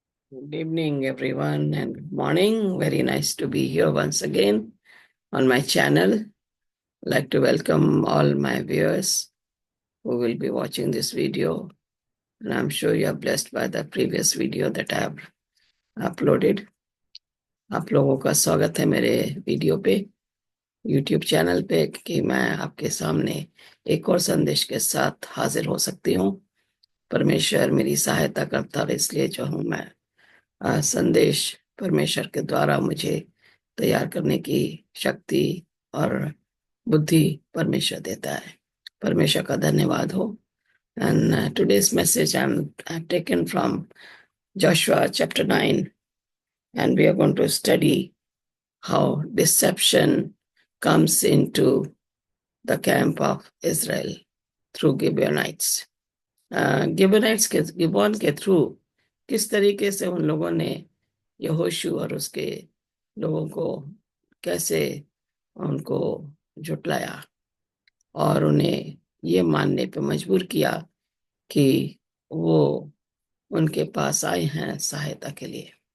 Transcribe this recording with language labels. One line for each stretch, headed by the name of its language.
English: Good evening, everyone, and good morning. Very nice to be here once again on my channel. I'd like to welcome all my viewers who will be watching this video. And I'm sure you are blessed by the previous video that I have uploaded.
Hindi: आप लोगों का स्वागत है मेरे video पे, YouTube channel पे, कि मैं आपके सामने एक और संदेश के साथ हाजिर हो सकती हूँ। परमेश्वर मेरी सहायता करता है, इसलिए जो हूँ मैं संदेश परमेश्वर के द्वारा मुझे तैयार करने की शक्ति और बुद्धि परमेश्वर देता है। परमेश्वर का धन्यवाद हो।
English: And today's message I've taken from Joshua chapter 9, and we are going to study how deception comes into the camp of Israel through Gibeonites.
Hindi: गिबोनाइट्स के गिबोन के थ्रू किस तरीके से उन लोगों ने यहोशू और उसके लोगों को कैसे उनको झुटलाया और उन्हें ये मानने पे मजबूर किया कि वो उनके पास आए हैं सहायता के लिए।